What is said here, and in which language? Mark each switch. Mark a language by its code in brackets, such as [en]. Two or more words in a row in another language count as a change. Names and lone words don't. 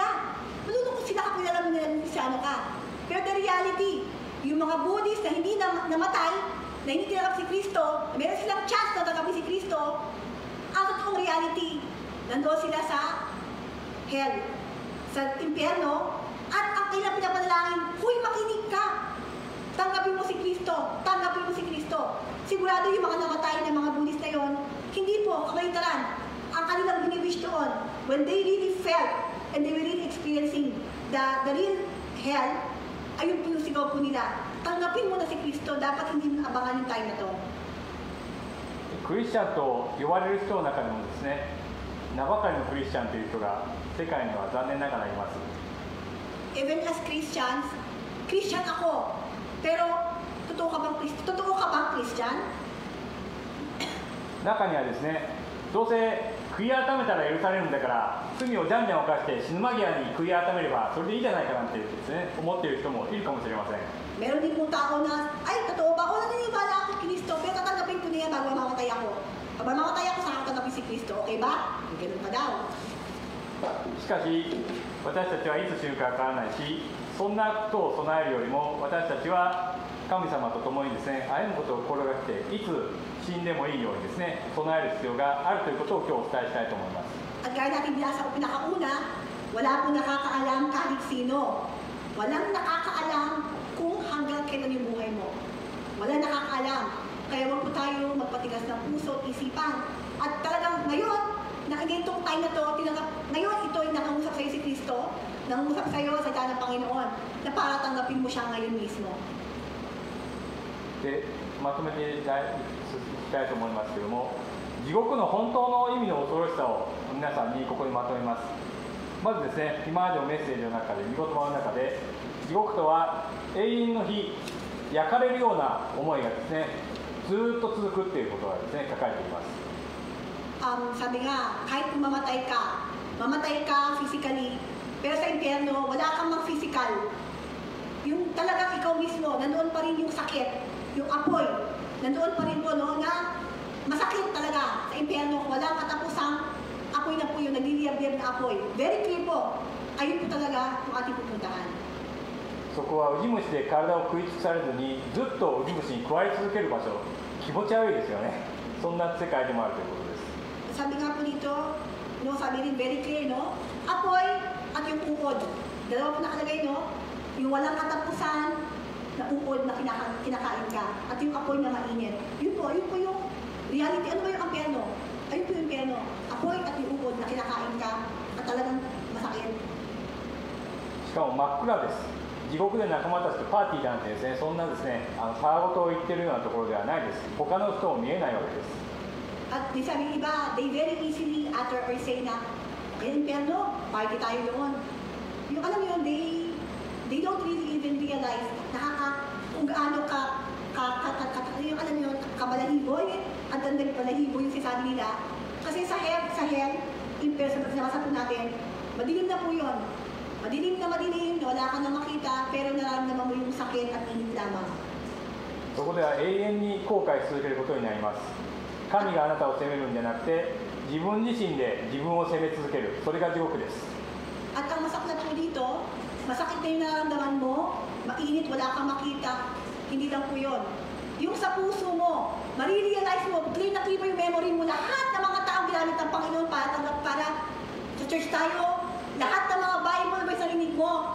[tl] Malulungkot sila kapag alam nila na Kristiyano ka. Pero [en] the reality, [tl] yung mga Buddhist na hindi namatay, na hindi tinanggap si Kristo, meron silang chance na tanggapin si Kristo, ang totoong reality, nandoon sila sa hell, sa impyerno, at ang kailang pinapanalangin, huy, makinig ka! Tanggapin mo si Kristo! Tanggapin mo si Kristo! Sigurado yung mga namatay na mga Buddhist na yon, hindi po kamaitaran. Ang kanilang biniwish doon, [en] when they really felt and they were really experiencing the real hell, [tl] ayun po yung sigaw po nila. Tanggapin mo na si Kristo, dapat hindi mo abangan yung time na to. [ja] クリスチャンと呼ばれる人の中でもですね、名ばかりのクリスチャンという人が世界には残念ながらいます。 [en] Even as Christians, [tl] Christian ako, pero totoo ka bang Christian? [ja] 中にはですね、どうせ悔い改めたら許されるんだから罪をじゃんじゃん犯して死ぬ間際に悔い改めればそれでいいじゃないかなんてですね、思っている人もいるかもしれません。 [tl] Meron din pong tao na, ay, totoo ba? O, naniniwala ako kay Kristo, pero tatanggapin ko na yan bago mamatay ako. Pag mamatay ako, saka tanggapin si Kristo, okay ba? Ganun pa daw. [ja] しかし私たちはいつ死ぬかわからないし、そんなことを備えるよりも私たちは神様と共にですね、歩むことを心がけていつ死んでもいいようにですね、備える必要があるということを今日お伝えしたいと思います。 [tl] At gaya natin binasa ko pinakauna, wala po nakakaalam kahit sino. Walang nakakaalam kung hanggang kailan yung buhay mo. Walang nakakaalam. Kaya wag po tayo magpatigas ng puso at isipan. At talagang ngayon, na ganitong time na to, ngayon ito ay nangungusap sa'yo si Kristo, nangungusap sa'yo sa ng Panginoon, na para tanggapin mo siya ngayon mismo. [ja] でまとめていきたいと思いますけども、地獄の本当の意味の恐ろしさを皆さんにここにまとめます。まずですね、今までのメッセージの中で、御言葉の中で、地獄とは永遠の日、焼かれるような思いがですね、ずっと続くっていうことがですね、書かれています。 [tl] Sabi nga, kahit kung mamatay ka physically, pero sa impyerno, wala kang mag-physical. Yung talagang ikaw mismo, nandoon pa rin yung sakit, yung apoy, nandoon pa rin po, no, na masakit talaga sa impyerno, walang katapusang apoy na po yung nagliliyab-liyab na apoy. [en] Very clear [tl] po, ayun po talaga yung ating pupuntahan. [ja] そこはウジ虫で体を食い尽くされずにずっとウジ虫に食われ続ける場所、気持ち悪いですよね。そんな世界でもあるということです。 [tl] Sabi nga po dito, no, sabi rin [en] very clear, [tl] no, apoy at yung uod. Dalawa po nakalagay, no, yung walang katapusan na uod na kinakain ka at yung apoy na mainit. Yun po yung reality. Ano ba yung impyerno? Ayun po yung impyerno. Apoy at yung uod na kinakain ka at talagang masakit. [ja] しかも真っ暗です。地獄で仲間たちとパーティーなんてですね、そんなですね、たわごとを言ってるようなところではないです。他の人も見えないわけです。 [tl] At di sabi ng iba, [en] they very easily utter or say [tl] na, yung impyerno, party tayo doon. Yung alam yun, [en] they don't really even realize [tl] kung gaano yung alam yun, kabalahibo, ang tandang balahibo yung sinasabi nila. Kasi sa hell, impyerno, sa po natin, madilim na po yun. Madilim na wala ka na makita, pero nararamdaman mo yung sakit at init lamang. [ja] そこでは永遠に後悔し続けることになります。神があなたを責めるんじゃなくて、自分自身で自分を責め続ける、それが地獄です。 [tl] At ang masakit po dito, masakit na yung nararamdaman mo, mainit, wala kang makita, hindi lang po yun. Yung sa puso mo, marirealize mo, clear na clear yung memory mo, lahat ng mga taong ginamit ng Panginoon para sa church tayo, lahat ng mga Bible may sarinig mo.